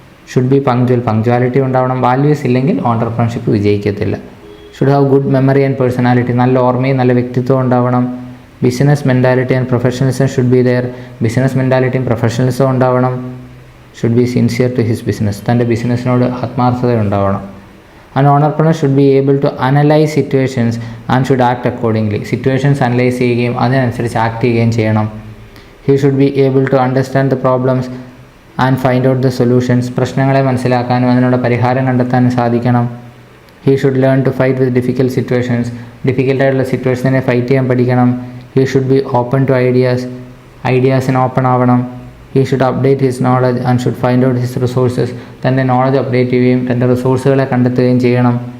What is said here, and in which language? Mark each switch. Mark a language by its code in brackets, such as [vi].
[en] should be punctual, [ml] punctuality ഉണ്ടാവണം. Values ഇല്ലെങ്കിൽ entrepreneurship വിജയിക്കത്തില്ല. [en] should have good memory and personality, [ml] നല്ല ഓർമ്മയും നല്ല വ്യക്തിത്വം ഉണ്ടാവണം. [en] business mentality and professionalism should be there, [ml] business മെൻറ്റാലിറ്റിയും professionalism ഉണ്ടാവണം. [en] should be sincere to his business, [ml] തൻ്റെ ബിസിനസ്സിനോട് ആത്മാർത്ഥത ഉണ്ടാവണം. [en] An entrepreneur should be able to analyze situations and should act accordingly. [ml] Situations analyse ചെയ്യുകയും അതിനനുസരിച്ച് ആക്ട് ചെയ്യുകയും ചെയ്യണം. [en] He should be able to understand the problems and find out the solutions. [ml] പ്രശ്നങ്ങളെ മനസ്സിലാക്കാനും അതിനുള്ള പരിഹാരം കണ്ടെത്താനും സാധിക്കണം. [en] He should learn to fight with difficult situations. ഡിഫിക്കൽട്ടായിട്ടുള്ള സിറ്റുവേഷനെ fight ചെയ്യാൻ പഠിക്കണം. He should be open to ഐഡിയാസിന് ഓപ്പൺ ആവണം. He should update his knowledge and should find out his resources. [ml] തൻ്റെ നോളജ് അപ്ഡേറ്റ് ചെയ്യുകയും തൻ്റെ റിസോഴ്സുകളെ കണ്ടെത്തുകയും ചെയ്യണം.